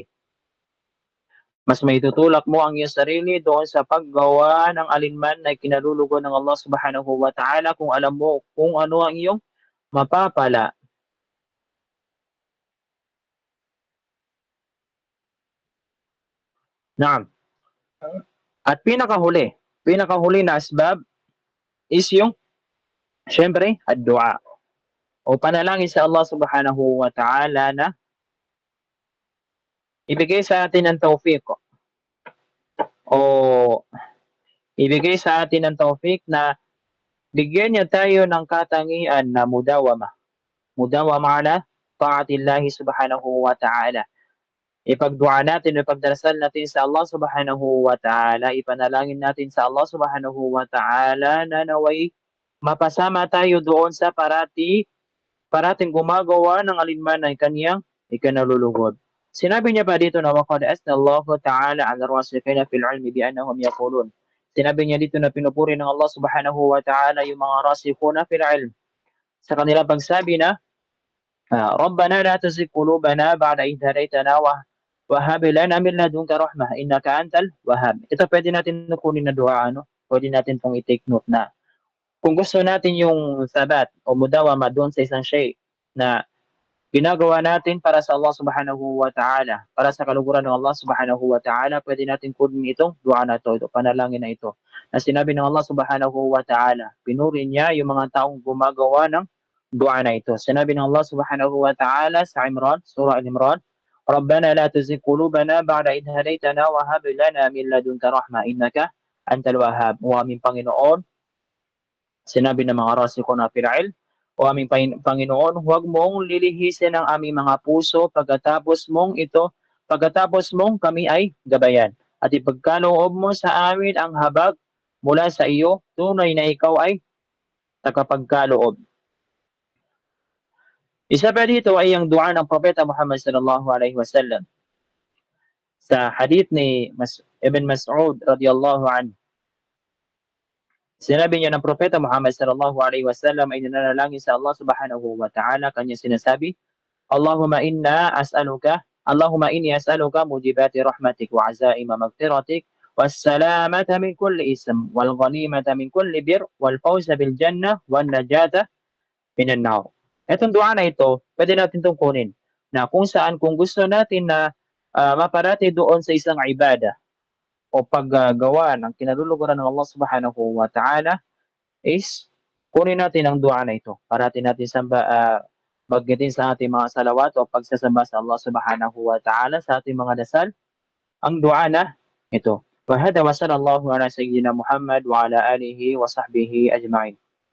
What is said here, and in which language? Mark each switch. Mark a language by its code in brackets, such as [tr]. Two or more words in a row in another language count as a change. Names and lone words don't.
[tl] Mas maitutulak mo ang iyong sarili doon sa paggawa ng alinman na kinalulugon ng Allah [ar] سبحانه وتعالى [tl] kung alam mo kung ano ang iyong mapapala. Naam. At pinakahuli na asbab is yung syempre ad-dua o panalangin sa Allah [ar] سبحانه وتعالى [tl] na ibigay sa atin ang tawfiq o ibigay sa atin ang tawfiq na bigyan niya tayo ng katangian na [ar] مداومة على طاعة الله سبحانه وتعالى. [tl] Ipagdua natin, ipagdarasal natin sa Allah [ar] سبحانه وتعالى, [tl] ipanalangin natin sa Allah [ar] سبحانه وتعالى [tl] na naway mapasama tayo doon sa parating gumagawa ng alinman na kaniyang ikanalulugod. Sinabi niya pa dito na [ar] وقد أثنى الله تعالى على الراسخين في العلم بأنهم يقولون. [tl] Sinabi niya dito na pinupuri ng Allah [ar] سبحانه وتعالى [tl] yung mga [ar] الراسخون في العلم [tl] sa kanilang pagsabi na [ar] ربنا لا تزغ قلوبنا بعد إذ هديتنا وهب لنا من لدنك رحمة إنك أنت الوهاب. [tl] Ito pwede natin kunin na dua, pwede natin pong i-take note na kung gusto natin yung sabat o mudawama doon sa isang shay na ginagawa natin para sa Allah [ar] سبحانه وتعالى, [tl] para sa kaluguran ng Allah [ar] سبحانه وتعالى, [tl] pwede natin kunin itong dua na ito, panalangin na ito. Na sinabi ng Allah [ar] سبحانه وتعالى, [tl] pinuri niya yung mga taong gumagawa ng dua na ito. Sinabi ng [ar] Allah سبحانه وتعالى sa Surah Al-Imran, ربنا لا تزغ قلوبنا بعد إذ هديتنا وهب لنا من لدنك رحمة إنك أنت الوهاب. [tl] O aming Panginoon, sinabi ng mga [ar] الراسخون في العلم, [tl] o aming Panginoon, huwag mong lilihisin ang aming mga puso pagkatapos mong kami ay gabayan. At ipagkaloob mo sa amin ang habag mula sa iyo, tunay na ikaw ay tagapagkaloob. Isa pa dito ay ang dua ng Propeta Muhammad [ar] صلى الله عليه وسلم. [tl] Sa hadith ni Ibn Mas'ud [ar] رضي الله عنه, [tl] sinabi niya ng Propeta Muhammad [ar] صلى الله عليه وسلم [tl] ay nanalangin sa Allah [ar] سبحانه وتعالى, [tl] kanya sinasabi, [ar] اللهم إني أسألك موجبات رحمتك وعزائم مغفرتك والسلامة من كل إثم والغنيمة من كل بر والفوز بالجنة والنجاة من النار. [tl] Itong dua na ito, pwede natin itong kunin na kung saan kung gusto natin na maparati doon sa isang ibada o paggawa ng kinaluluguran ng Allah [ar] سبحانه وتعالى [tl] is kunin natin ang dua na ito. Parati natin bagyatin sa ating mga salawat o pagsasamba sa Allah [ar] سبحانه وتعالى [tl] sa ating mga dasal ang dua na ito. [ar] وهذا وصلى الله على سيدنا محمد وعلى آله وصحبه أجمعين.